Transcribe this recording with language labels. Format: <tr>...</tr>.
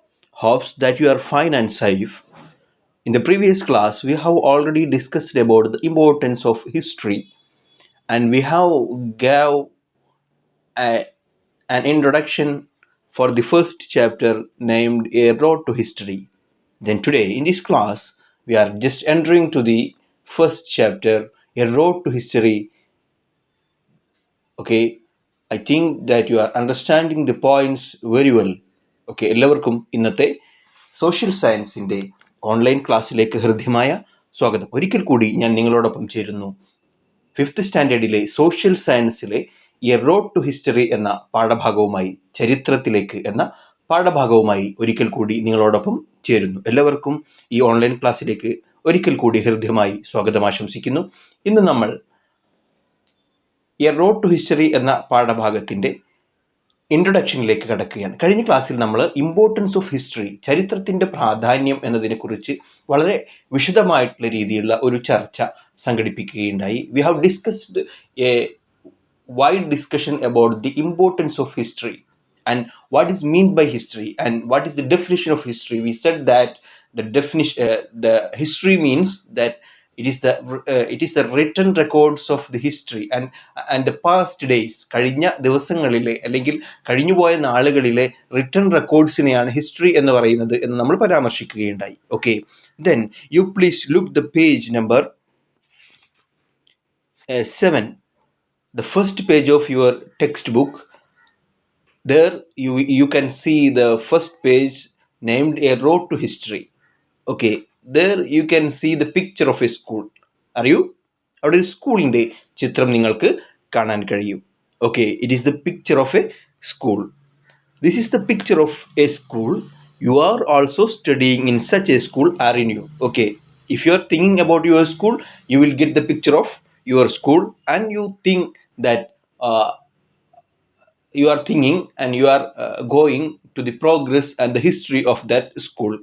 <en>Hopes that you are fine and safe. In the previous class, we have already discussed about the importance of history, and we have gave a, an introduction for the first chapter named A Road to History. Then today in this class, we are just entering to the first chapter, A Road to History. Okay, I think that you are understanding the points very well.</en> <ml>Okay, എല്ലാവർക്കും ഇന്നത്തെ social സയൻസിൻ്റെ online ക്ലാസ്സിലേക്ക് ഹൃദ്യമായ സ്വാഗതം. ഒരിക്കൽ കൂടി ഞാൻ നിങ്ങളോടൊപ്പം ചേരുന്നു. Fifth സ്റ്റാൻഡേർഡിലെ social സയൻസിലെ A road to history എന്ന പാഠഭാഗവുമായി, ചരിത്രത്തിലേക്ക് എന്ന പാഠഭാഗവുമായി ഒരിക്കൽ കൂടി നിങ്ങളോടൊപ്പം ചേരുന്നു. എല്ലാവർക്കും ഈ ഓൺലൈൻ ക്ലാസ്സിലേക്ക് ഒരിക്കൽ കൂടി ഹൃദ്യമായി സ്വാഗതം ആശംസിക്കുന്നു. ഇന്ന് നമ്മൾ എ റോഡ് ടു ഹിസ്റ്ററി എന്ന പാഠഭാഗത്തിൻ്റെ ഇൻട്രൊഡക്ഷനിലേക്ക് കടക്കുകയാണ്. കഴിഞ്ഞ ക്ലാസ്സിൽ നമ്മൾ</ml> <en>importance of history,</en> <ml>ചരിത്രത്തിൻ്റെ പ്രാധാന്യം എന്നതിനെക്കുറിച്ച് വളരെ വിശദമായിട്ടുള്ള രീതിയിലുള്ള ഒരു ചർച്ച സംഘടിപ്പിക്കുകയുണ്ടായി.</ml> <en>We have discussed a wide discussion about the importance of history and what is meant by history and what is the definition of history. We said that the history means that it is the written records of the history and the past days.</en> <ml>കഴിഞ്ഞ ദിവസങ്ങളിലെ അല്ലെങ്കിൽ കഴിഞ്ഞുപോയ നാളുകളിലെ written റെക്കോർഡ്സിനെയാണ് history എന്ന് പറയുന്നത് എന്ന് നമ്മൾ പരാമർശിക്കുകയുണ്ടായി.</ml> <en>Okay, then you please look the page number 7, the first page of your textbook. There you can see the first page named A Road to History. Okay, there you can see the picture of a school. Are you?</en> <ml>അവിടെ ഒരു സ്കൂളിൻ്റെ ചിത്രം നിങ്ങൾക്ക് കാണാൻ കഴിയും.</ml> <en>Okay, it is the picture of a school. This is the picture of a school. You are also studying in such a school, aren't you? Okay, if you are thinking about your school, you will get the picture of your school and you think that you are thinking and you are going to the progress and the history of that school.</en>